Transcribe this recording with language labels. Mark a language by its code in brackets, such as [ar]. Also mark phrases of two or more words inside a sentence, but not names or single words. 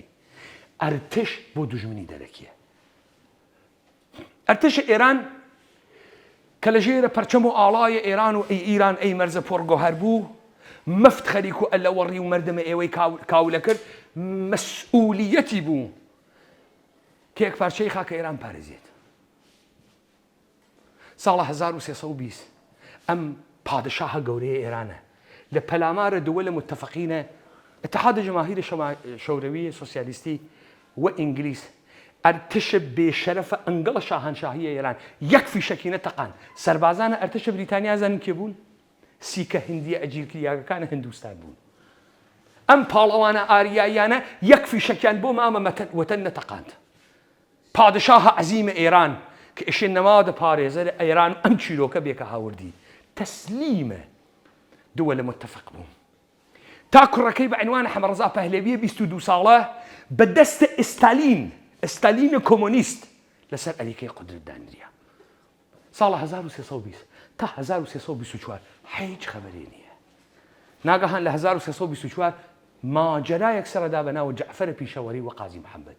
[ckb] ئەرتش بۆ دوژمنی دەرەکیە. ئەرتشە ئێران کە لە ژێرە پەرچەم و ئاڵایە ئێران و [fa] ئەی ئیران ئەی مەرزە پۆرگۆهەر [ckb] بوو، مەفت خەریک و ئەلەوەڕی و مەردەمە ئێوەی کاولە کرد، مەسئولیەتی بوو کە یەک پارچەی خاکە ئێران پارێزێت. ساڵە 1320 ئەم پادشاهە گەورەیە ئێرانە لە پەلامارە دولە متفقینە [fa] اتحاد جماهیر شوروی سوسیالیستی [ckb] و ئینگلیس ئەرتشە بێشەرەفە ئەنگەڵە شاهەنشاهیە ئێران یەک فیشەکی نەتەقان. سەربازانە ئەرتشە بریتانیا زانین کێ بوون؟ سیکە هندیە ئەجیرکریاگەکانە هندوستان بوون. ئەم پاڵەوانە ئاریاییانە یەک فیشەکیان بۆ مامە وەتەن نەتەقاند. پادشاها عەزیمە ئێران کە ئێشێ نەماوە پارێزەرە ئێران ئەم چیرۆکە بێکە هاوردی تەسلیمە دول متفق بوو. تا کوڕەکەی بە عنوانە حەمەڕەزا پەهلەویە 22 ساڵە بە دەستە ئستالینە کۆمۆنیست لەسەر ئەلیکەی قودرت دانریا. ساڵە 1320 تا 1324 هیچ خەبەرێ نییە. ناگەهان لە 1324 ماجەرایەک سەرەدا بە ناوە جەعفەرە پیشەوەری و قازی محەممەد.